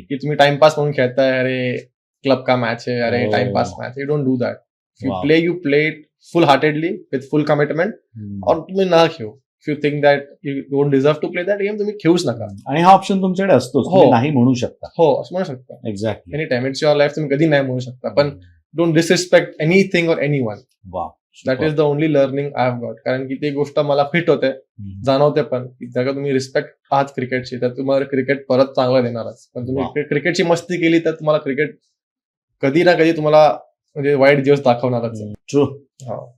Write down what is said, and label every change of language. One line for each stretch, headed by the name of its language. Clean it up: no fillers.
Marathi: की तुम्ही टाइमपास म्हणून खेळताय,
Hindi: अरे क्लब का मॅच है,
Marathi: अरे
English: Oh. Timepass match, you don't do that. You Wow. Play, you play it full heartedly with full commitment. और
Marathi: तुम्ही ना खेळू.
English: if you think that you don't deserve to play that game,
Marathi: तुम्ही खेळूच नका. आणि हा ऑप्शन तुमच्याकडे असतो, हो. तुम्ही नाही म्हणू शकता. हो, असं म्हणू शकता.
English: Exactly. Any time, it's your life,
Marathi: तुम्ही कधी नाही म्हणू शकता.
English: पण don't disrespect anything और anyone. Wow. That is the only learning I have got.
Marathi: कारण की ती गोष्ट मला फिट होते, जाणवते पण, की जर का तुम्ही रिस्पेक्ट आहात क्रिकेटची तर तुम्हाला क्रिकेट परत चांगलं देणारच. पण
English: Wow.
Marathi: तुम्ही क्रिकेटची मस्ती केली तर तुम्हाला क्रिकेट कधी ना कधी तुम्हाला म्हणजे वाईट दिवस दाखवणारच आहे.
English: True.
Marathi: हो.